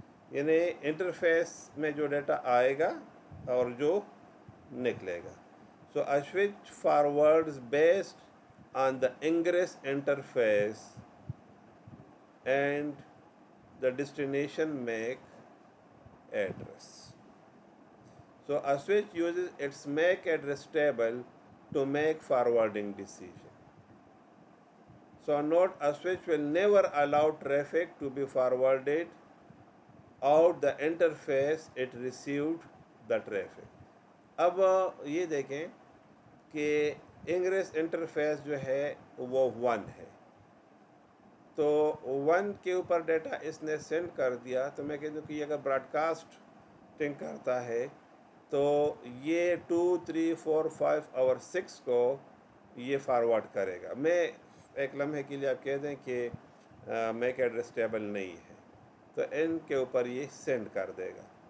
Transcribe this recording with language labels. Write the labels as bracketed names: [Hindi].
[Urdu] یعنی انٹرفیس میں جو ڈیٹا آئے گا اور جو نکلے گا. [English] So a switch forwards based on the ingress interface and the destination MAC address. So a switch uses its MAC address table to make forwarding decision. So note, a switch will never allow traffic to be forwarded out the interface it received the traffic. [Urdu] اب یہ دیکھیں کہ ingress interface جو ہے وہ 1 ہے، تو 1 کے اوپر ڈیٹا اس نے سینڈ کر دیا، تو میں کہتا ہوں کہ یہ اگر براڈ کاسٹنگ کرتا ہے تو یہ 2 3 4 5 اور 6 کو یہ فارورڈ کرے گا۔ میں ایک لمحے کے لیے آپ کہہ دیں کہ میک ایڈریس ٹیبل نہیں ہے، تو ان کے اوپر یہ سینڈ کر دے گا،